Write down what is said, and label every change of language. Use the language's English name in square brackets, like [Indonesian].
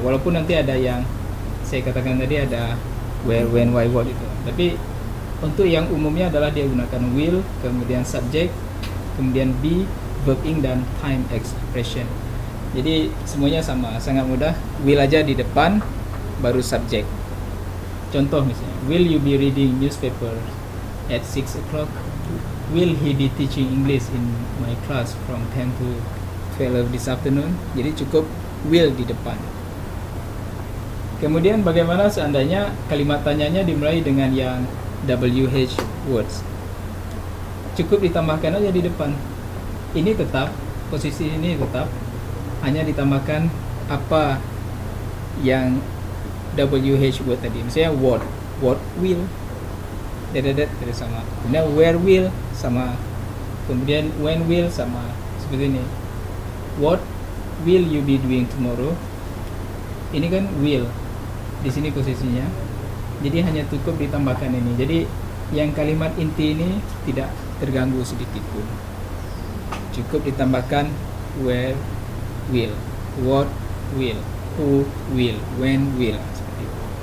[Indonesian] Walaupun nanti ada yang saya katakan tadi ada where, when, why, what itu. Tapi untuk yang umumnya adalah dia gunakan will, kemudian subject, kemudian be, verb ing dan time expression. Jadi semuanya sama, sangat mudah. Will aja di depan, baru subject. Contoh misalnya, [English] will you be reading newspaper at 6 o'clock? Will he be teaching English in my class from 10 to 12 this afternoon? [Indonesian] Jadi cukup will di depan. Kemudian bagaimana seandainya kalimat tanyanya dimulai dengan yang WH words? Cukup ditambahkan aja di depan. Ini tetap, posisi ini tetap, hanya ditambahkan apa yang WH word tadi. Misalnya what will, tidak sama. Kemudian where will sama. Kemudian when will sama. Seperti ini. [English] What will you be doing tomorrow? [Indonesian] Ini kan will. Di sini posisinya. Jadi hanya cukup ditambahkan ini. Jadi yang kalimat inti ini tidak terganggu sedikit pun. Cukup ditambahkan where will, what will, who will, when will. Seperti itu.